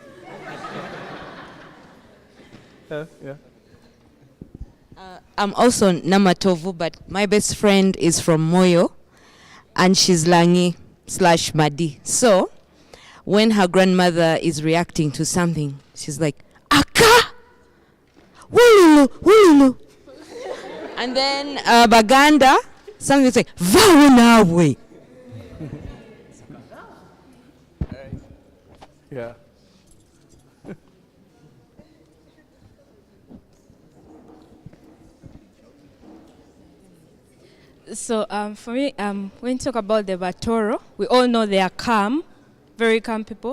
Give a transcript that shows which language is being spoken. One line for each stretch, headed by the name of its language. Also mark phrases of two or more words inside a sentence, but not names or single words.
English: Yeah. I'm also Namatovu, but my best friend is from Moyo, and she's Langi/Madi. So, when her grandmother is reacting to something, she's like, Aka! Wululu, wululu. And then Baganda, something will say, Vaunawe. Yeah. So for me, when you talk about the Batoro, we all know they are calm, very calm people.